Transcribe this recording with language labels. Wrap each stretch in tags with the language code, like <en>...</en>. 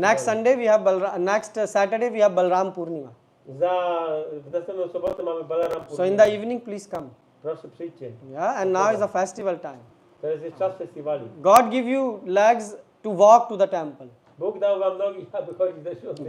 <en>Next Sunday we have next Saturday we have Balram Purnima.</en> <pl>W następną sobotę mamy Balaram Purnima.</pl> <en>So in the evening please come.</en> <pl>Proszę przyjdźcie.</pl> <en>Yeah, and now is the festival time.</en> <pl>Teraz jest czas festiwali.</pl> <en>God give you legs to walk to the temple.</en> <pl>Bóg dał wam nogi, aby chodzić do świątyni.</pl>